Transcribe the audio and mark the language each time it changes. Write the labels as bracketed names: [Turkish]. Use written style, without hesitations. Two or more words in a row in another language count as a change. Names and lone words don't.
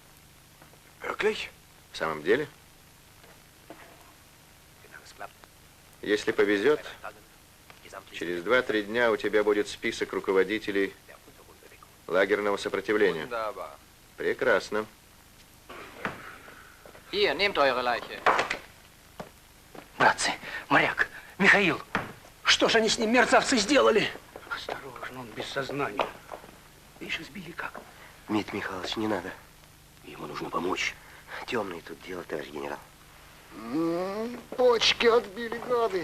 [Russian] В самом деле? Если повезет, через 2-3 дня у тебя будет список руководителей лагерного сопротивления. Прекрасно. [German] Hier, nehmt eure Leiche. [Russian] Братцы, моряк, Михаил, что же они с ним, мерзавцы, сделали? Осторожно, он без сознания. Видишь, избили как? Дмитрий Михайлович, не надо. Ему нужно помочь. Темное тут дело, товарищ генерал. Почки отбили, гады.